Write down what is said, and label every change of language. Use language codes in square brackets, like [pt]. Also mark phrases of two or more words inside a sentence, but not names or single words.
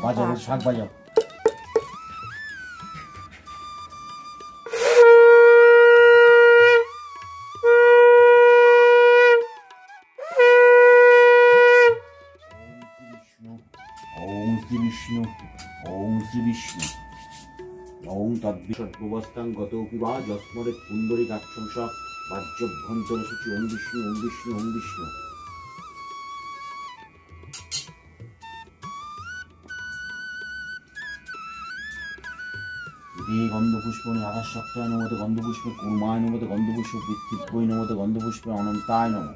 [bn] বাজাও, শাক বাজাও। [sa] ওম শ্রী বিষ্ণু, ওম শ্রী বিষ্ণু, ওম তদ্বিষদ্ভবস্থাং গতৌপি বা যস্মরে পুণ্ডরীকাক্ষংস বাহ্যভ্যন্তর সূচি। ওম বিষ্ণু, ওম বিষ্ণু, ওম বিষ্ণু। গন্ধপুষ্পণি আকাশ সপ্তায় নমতে গন্ধপুষ্পে কুর্মায় নমতে গন্ধপুষ্প বৃত্তিব্যই নমতে গন্ধপুষ্পে অনন্তায় নম।